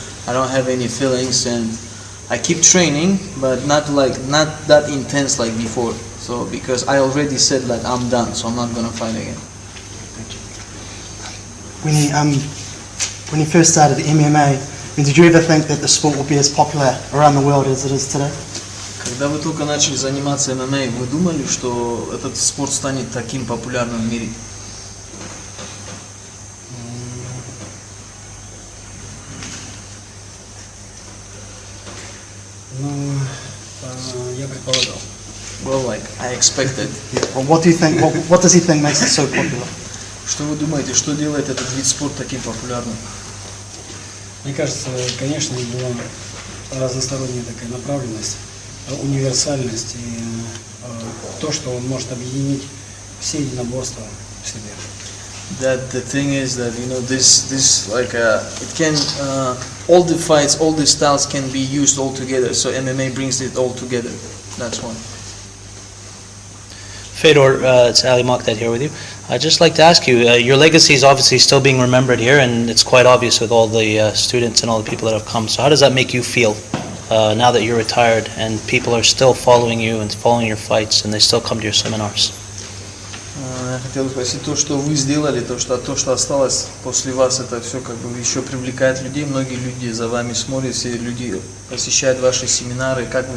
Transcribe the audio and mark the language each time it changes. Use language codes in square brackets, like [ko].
[en] I don't have any feelings, and I keep training, but not that intense like before. So because I already said that I'm done, so I'm not gonna fight again. When you first started MMA, did you ever think that the sport would be as popular around the world as it is today? [ru] Когда вы только начали заниматься ММА, вы думали, что этот спорт станет таким популярным в мире? Ну, я предполагал. [en] Well, like I expected. Well, what do you think? What does he think makes it so popular? Что вы думаете, что делает этот вид спорта таким популярным? [ru] Мне кажется, конечно, была разносторонняя такая направленность, универсальность и то, что он может объединить все единоборства в себе. [en] That the thing is that this like it can all the fights, all the styles can be used all together. So MMA brings it all together. That's one. Fedor, it's Ali Maqdad here with you. I'd just like to ask you, your legacy is obviously still being remembered here, and it's quite obvious with all the students and all the people that have come. So how does that make you feel now that you're retired and people are still following you and following your fights and they still come to your seminars? [ru] Я хотел спросить, то, что вы сделали, то, что осталось после вас, это все еще привлекает людей. Многие люди за вами смотрят, все люди посещают ваши семинары.